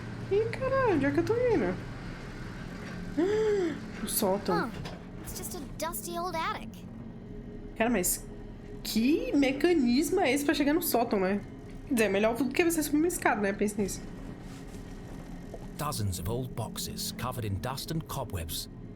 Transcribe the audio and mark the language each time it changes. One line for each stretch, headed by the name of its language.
Portuguese: Ih, caralho, onde é que eu tô indo? O sótão.
English: It's just a dusty old attic.
Portuguese: Cara, mas que mecanismo é esse pra chegar no sótão, né? Quer dizer, é melhor do que você subir uma escada, né? Pense nisso.
English: Dozens of old boxes covered in dust and cobwebs.